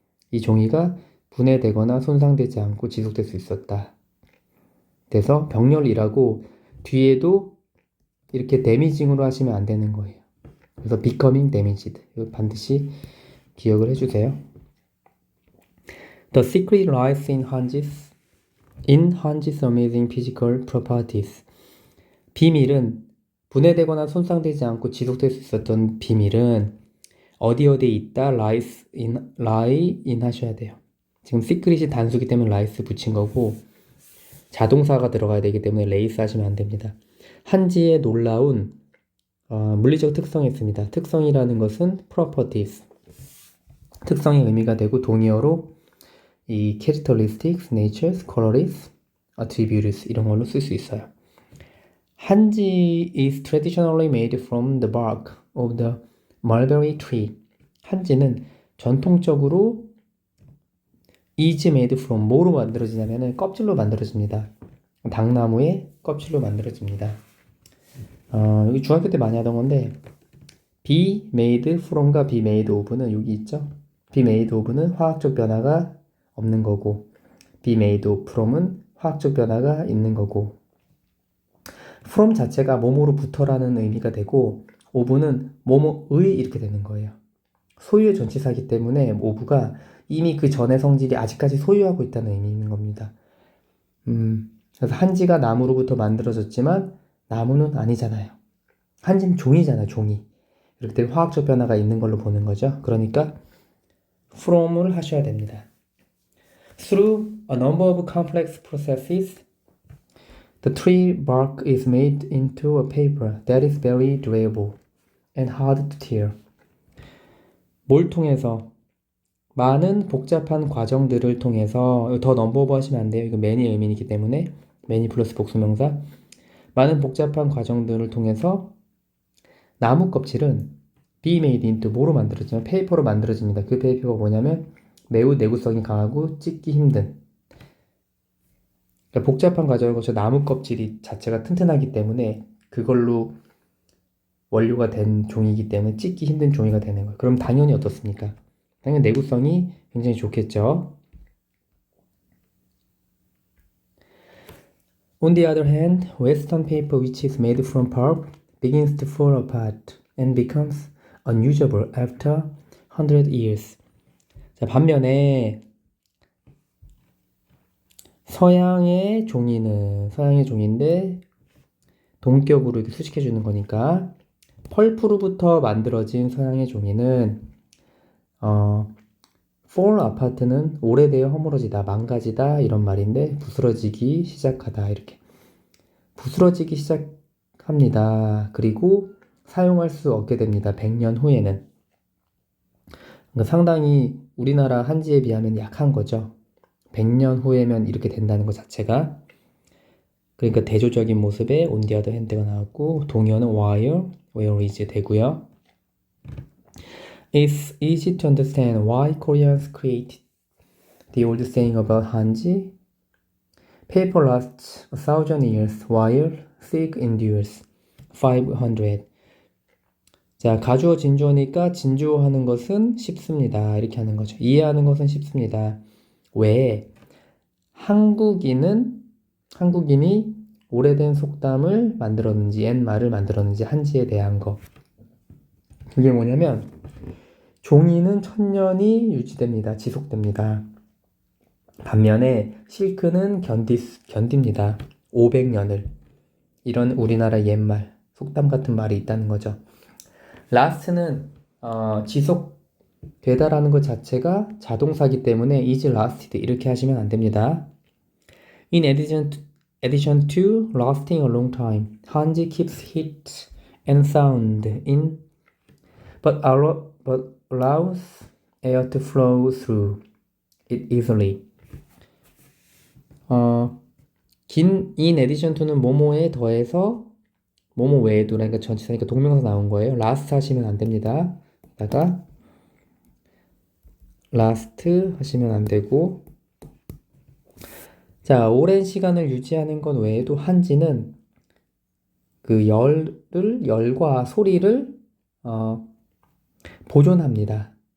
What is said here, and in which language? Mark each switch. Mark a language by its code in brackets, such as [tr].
[ko] 이 종이가 분해되거나 손상되지 않고 지속될 수 있었다. 그래서 병렬이라고 뒤에도 이렇게 damageing으로 하시면 안 되는 거예요. 그래서 [en] becoming damaged [ko] 이거 반드시 기억을 해주세요. [en] The secret lies in Hanji's amazing physical properties. [ko] 비밀은 분해되거나 손상되지 않고 지속될 수 있었던 비밀은 어디에 있다? [en] lie in [ko] 하셔야 돼요. 지금 secret이 단수기 때문에 lies 붙인 거고 자동사가 들어가야 되기 때문에 lace 하시면 안 됩니다. 한지의 놀라운 물리적 특성이 있습니다. 특성이라는 것은 properties 특성의 의미가 되고 동의어로 이 [en] characteristics, natures, qualities, attributes [ko] 이런 걸로 쓸 수 있어요. [en] 한지 is traditionally made from the bark of the mulberry tree. [ko] 한지는 전통적으로 [en] is made from [ko] 뭐로 만들어지냐면 껍질로 만들어집니다. 당나무의 껍질로 만들어집니다. 여기 중학교 때 많이 하던 건데 [en] be made from [ko] 과 [en] be made of [ko] 는 여기 있죠. [en] be made of [ko] 는 화학적 변화가 없는 거고 [en] be made from [ko] 은 화학적 변화가 있는 거고 from 자체가 뭐뭐로부터라는 의미가 되고 of는 뭐뭐의 이렇게 되는 거예요. 소유의 전치사이기 때문에 of가 이미 그 전의 성질이 아직까지 소유하고 있다는 의미인 겁니다. 그래서 한지가 나무로부터 만들어졌지만 나무는 아니잖아요. 한지는 종이잖아요, 종이. 이렇게 되면 화학적 변화가 있는 걸로 보는 거죠. 그러니까 from을 하셔야 됩니다. [en] Through a number of complex processes, the tree bark is made into a paper that is very durable and hard to tear. [ko] 뭘 통해서? 많은 복잡한 과정들을 통해서 [en] 더 넘버오버 [ko] 하시면 안 돼요. 이거 many 의미이기 때문에 many 플러스 복수명사 많은 복잡한 과정들을 통해서 나무 껍질은 [en] be made into [ko] 뭐로 만들어지면 페이퍼로 만들어집니다. 그 페이퍼가 뭐냐면 매우 내구성이 강하고 찢기 힘든 그러니까 복잡한 과정을 거쳐 나무 껍질이 자체가 튼튼하기 때문에 그걸로 원료가 된 종이기 때문에 찢기 힘든 종이가 되는 거예요. 그럼 당연히 어떻습니까? 당연히 내구성이 굉장히 좋겠죠. [en] On the other hand, Western paper which is made from pulp begins to fall apart and becomes unusable after 100 years. [ko] 자, 반면에 서양의 종인데 동격으로 이렇게 수식해 주는 거니까 펄프로부터 만들어진 서양의 종이는 [en] fall apart [ko] 는 오래되어 허물어지다, 망가지다 이런 말인데 부스러지기 시작하다 이렇게 부스러지기 시작합니다. 그리고 사용할 수 없게 됩니다. 100년 후에는. 그러니까 상당히 우리나라 한지에 비하면 약한 거죠. 100년 후에면 이렇게 된다는 것 자체가. 그러니까 대조적인 모습에 [en] on the other hand [ko] 가 나왔고 동의어는 [en] where is [ko] 되고요. [en] It's easy to understand why Koreans created the old saying about Hanji. Paper lasts 1,000 years while silk endures 500. [ko] 자, 가주어 진주어니까 진주어하는 것은 쉽습니다. 이렇게 하는 거죠. 이해하는 것은 쉽습니다. 왜? 한국인이 오래된 속담을 만들었는지 옛말을 만들었는지 한지에 대한 거. 그게 뭐냐면 종이는 1000년이 유지됩니다. 지속됩니다. 반면에 실크는 견딥니다. 500년을. 이런 우리나라 옛말, 속담 같은 말이 있다는 거죠. last는 지속되다라는 것 자체가 자동사기 때문에 [en] is lasted [ko] 이렇게 하시면 안 됩니다. [en] In addition to lasting a long time, 한지 keeps heat and sound in but allows air to flow through it easily. in addition to [ko] 는 뭐뭐에 더해서 뭐뭐 외에도 그러니까 전치사니까 동명사 나온 거예요. last 하시면 안 됩니다. 다가 last 하시면 안 되고 자, 오랜 시간을 유지하는 것 외에도 한지는 그 열과 소리를 보존합니다.